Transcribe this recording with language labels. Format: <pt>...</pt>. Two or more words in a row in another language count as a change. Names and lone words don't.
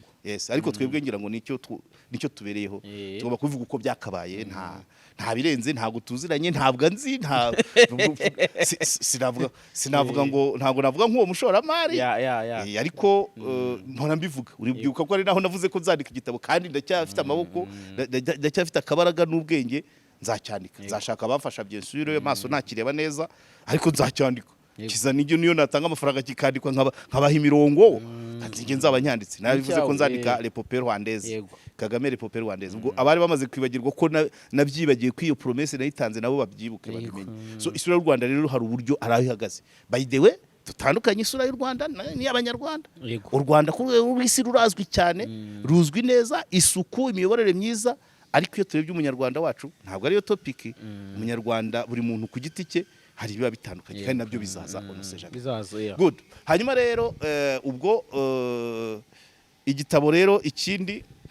<rw>yes ariko twebwe ngira ngo nicyo tubereyeho tugomba kubivuga uko byakabaye nta birenze ntago tuziranye ntabwo nzi sinavuga ngo ntago navuga nk'uwo mushoramari ariko mpora mbivuga uribyuka ko ari naho navuze ko nzandika igitabo kandi ndacyafite amaboko ndacyafite akabaraga n'ubwenge nzacyandika nzashaka abafasha bien sûr amaso ntakireba neza ariko nzacyandika kiza niyo natanga amafaranga kikandikwa nkabaha imirongo nzinge nzaba nyanditse nabivuze ko nzandika</rw> <fr>l'épopée rwandaise</fr> <rw>Kagame l'épopée rwandaise ubwo abari bamaze kwibagirwa ko nabyibagiye ko iyo promesse nayitanze nabo babyibuke babimenye so isura y'u Rwanda rero hari uburyo arahihagaze</rw> <en>by the way</en> <rw>tutandukanye isura y'u Rwanda ni abanyarwanda u Rwanda ku rwego rw'isi rurazwi cyane ruzwi neza isuku imiyoborere myiza ariko iyo turebye umunyarwanda wacu ntabwo ariyo topic umunyarwanda buri muntu ku giti cye hari biba bitandukanye kandi nabyo bizaza good hanyuma rero ubwo igitabo rero ikindi</rw>